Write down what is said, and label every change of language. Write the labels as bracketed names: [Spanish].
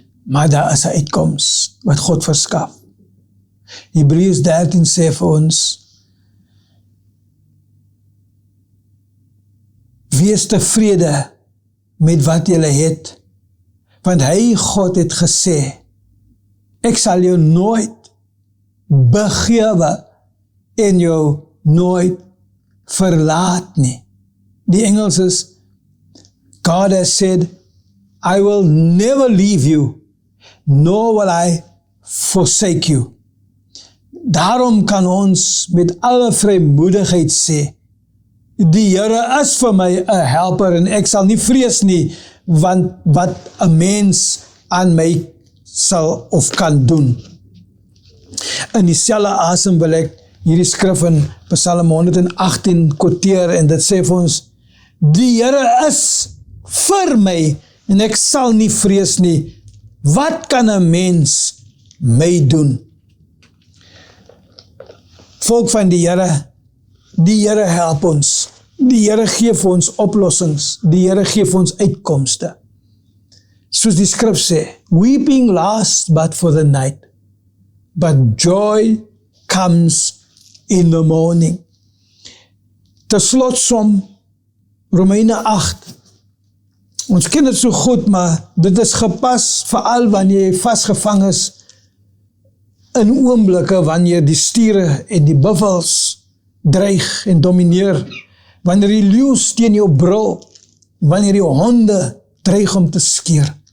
[Afrikaans] Maar daar is 'n uitkoms wat God verskaf. Hebreërs 13 sê vir ons, wees tevrede met wat jy het, want hy, God, het gesê, ek sal jou nooit begewe en jou nooit verlaat nie. Die Engels is, [English] God has said, I will never leave you, nor will I forsake you. [Afrikaans] Daarom kan ons met alle vrymoedigheid sê, die Here is vir my 'n helper en ek sal nie vrees nie, want wat 'n mens aan my sal of kan doen. In dieselfde asem wil ek hierdie skrif in Psalm 118 quoteer, en dit sê vir ons, die Here is vir my en ek sal nie vrees nie. Wat kan 'n mens my doen? Volk van die Here help ons. Die Here gee vir ons oplossings. Die Here gee vir ons uitkomste. Soos die skrif sê, [English] weeping lasts but for the night, but joy comes in the morning. [Afrikaans] Ter slotsom, Romeine 8. Ons ken dit so goed, maar dit is gepas veral wanneer jy vasgevang is in oomblikke wanneer die stiere en die buffels dreig en domineer, wanneer die leeu's teen jou brul, wanneer die honde dreig om te skeer.